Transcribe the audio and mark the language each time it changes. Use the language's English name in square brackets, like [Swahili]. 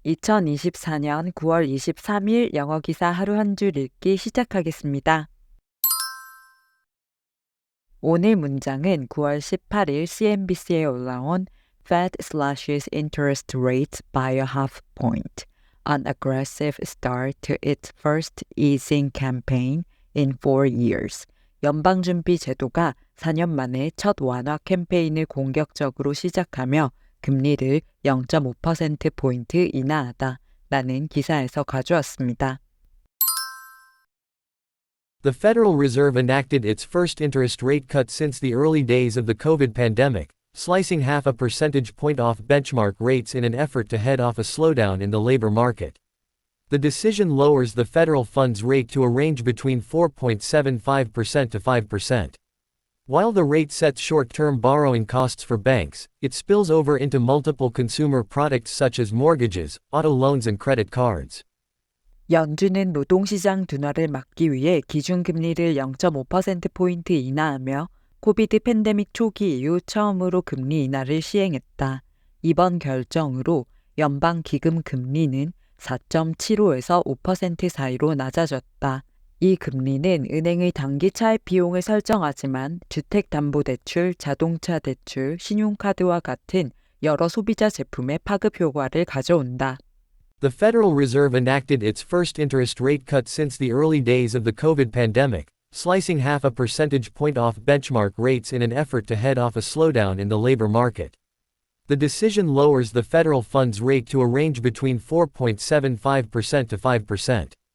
[Korean] 2024년 9월 23일 영어 기사 하루 한 줄 읽기 시작하겠습니다. 오늘 문장은 9월 18일 CNBC에 올라온 [English] Fed slashes interest rates by a half point. An aggressive start to its first easing campaign in 4 years. [Korean] 연방준비제도가 4년 만에 첫 완화 캠페인을 공격적으로 시작하며 금리를 0.5%포인트 인하하다 라는 기사에서 가져왔습니다. [English] The Federal Reserve enacted its first interest rate cut since the early days of the COVID pandemic, slicing half a percentage point off benchmark rates in an effort to head off a slowdown in the labor market. The decision lowers the federal funds rate to a range between 4.75% to 5%. While the rate sets short-term borrowing costs for banks, it spills over into multiple consumer products such as mortgages, auto loans and credit cards. [Korean] 연준은 노동시장 둔화를 막기 위해 기준금리를 0.5%포인트 인하하며 코비드 팬데믹 초기 이후 처음으로 금리 인하를 시행했다. 이번 결정으로 연방기금 금리는 4.75에서 5% 사이로 낮아졌다. 이 금리는 은행의 단기 차입 비용을 설정하지만 주택담보대출, 자동차대출, 신용카드와 같은 여러 소비자 제품의 파급 효과를 가져온다. [English] The Federal Reserve enacted its first interest rate cut since the early days of the COVID pandemic, slicing half a percentage point off benchmark rates in an effort to head off a slowdown in the labor market. The decision lowers the federal funds rate to a range between 4.75% to 5%.